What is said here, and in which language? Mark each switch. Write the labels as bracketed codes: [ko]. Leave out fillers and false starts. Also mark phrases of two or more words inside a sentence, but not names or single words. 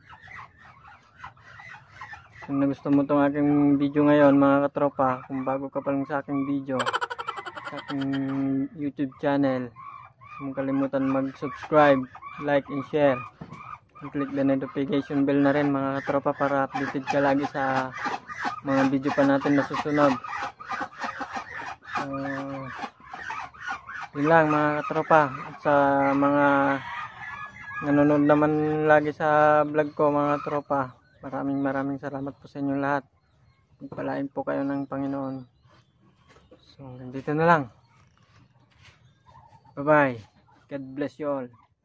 [tl] Kung nagusto mo itong aking video ngayon mga katropa, kung bago ka pa lang sa aking video, sa aking YouTube channel, huwag kalimutan mag-subscribe, [en] like and share. Click the notification bell [tl] na rin mga katropa para updated ka lagi sa mga video pa natin na susunod. So, yun lang mga katropa. At sa mga nanonood naman lagi sa vlog ko mga katropa, maraming salamat po sa inyong lahat. Pagpalain po kayo ng Panginoon. So, hanggang dito na lang. [en] Bye bye. God bless you all.